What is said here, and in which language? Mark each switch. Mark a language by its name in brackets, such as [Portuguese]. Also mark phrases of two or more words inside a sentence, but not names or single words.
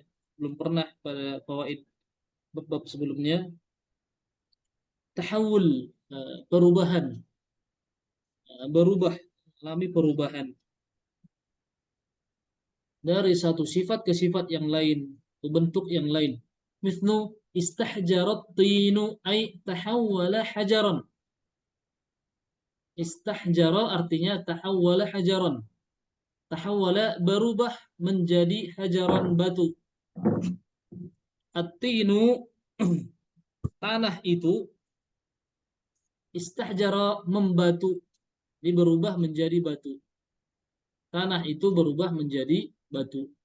[Indonesian] Belum pernah pada fawaid bab sebelumnya. Tahawul, perubahan. Berubah, alami perubahan dari satu sifat ke sifat yang lain, ke bentuk yang lain. [Arabic] مثل استحجرت الطين أي تحول حجرا. [Indonesian] Istahjara artinya [Arabic] تحول حجرا. [Indonesian] Tahawwala berubah menjadi hajaran, batu. At-tinu tanah itu, istahjara membatu, jadi berubah menjadi batu. Tanah itu berubah menjadi batu.